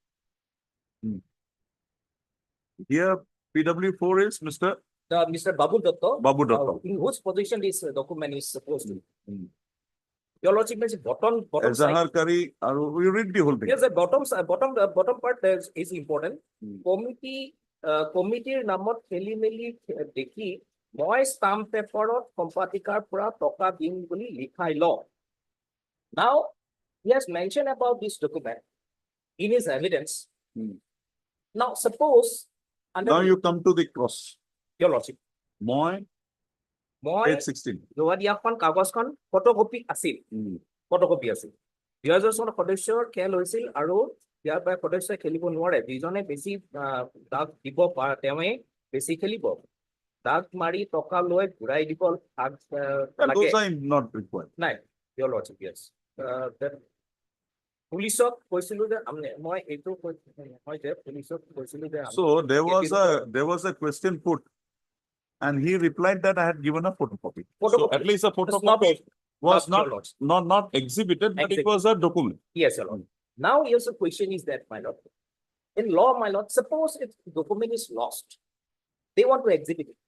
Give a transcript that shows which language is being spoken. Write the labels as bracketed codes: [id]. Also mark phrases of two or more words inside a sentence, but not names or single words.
[en] Here, PW4 is Mr. The Mr. Babu Datta. Babu Datta. In whose position this document is supposed to be. Hmm. Your lordship means bottom side. Azahar Kari, we read the whole thing. Yes, the bottom part is important. Hmm. Committee number [as] খেলিমেলি দেখি মই [en] stamp paper [as] সম্পাদিকাৰ পৰা টকা দিম বুলি লিখাই ল. [en] Now he has mentioned about this document in his evidence. Hmm. Now suppose under Now you come to the cross. your lordship, [as] Moi, মই [en] page 16. [as] যোৱা দিয়াখন কাগজখন ফটোকপি আছিল. Hmm. ফটোকপি আছিল 2000 চনৰ সদস্যৰ খেল হৈছিল আৰু ইয়াৰ পৰা সদস্যই খেলিব নোৱাৰে যিজনে বেছি দাগ দিব পাৰে তেওঁৱে বেছি খেলিব দাগ মাৰি টকা লৈ ঘূৰাই দিব [en] And [as] লাগে [en] those are not required. [as] নাই [en] your lordship yes [as] পুলিচক কৈছিলো যে মই এইটো মই যে পুলিচক কৈছিলো যে [en] So there was a question put. And he replied that I had given a photocopy. So Photocopy. at least a It's not- photocopy was your lordship. not exhibited, but it Exhibited. was a document. Yes, your lord. Now, here's the question is that, my lord. In law, my lord, suppose if the document is lost, they want to exhibit it.